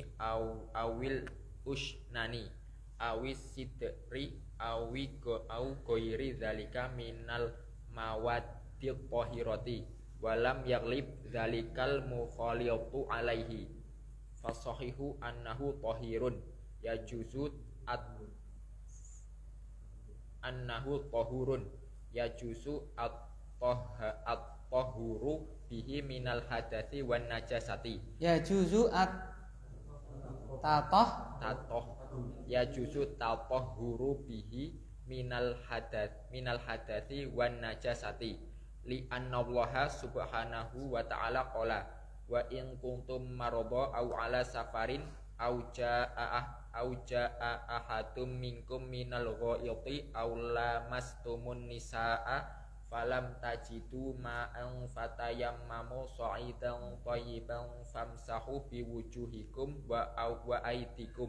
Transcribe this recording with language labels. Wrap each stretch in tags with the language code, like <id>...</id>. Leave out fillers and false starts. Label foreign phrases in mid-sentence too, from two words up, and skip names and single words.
<ar>أو الأشنان أو السدر أو غير ذلك من المواد الطاهرة ولم يغلب ذلك المخالطة عليه فالصحيح أنه طاهر يجوز أنه طهور يجوز التطهر به من الحدث والنجاسة يجوز تطه يجوز التطهر به من الحدث والنجاسة لأن الله سبحانه وتعالى قال وإن كنتم مرضى أو على سفر أو جاء أحد منكم من الغائط أو لامستم النساء فلم تجدوا ماء فتيمموا صعيدا طيبا فامسحوا بوجوهكم وأيديكم.</ar>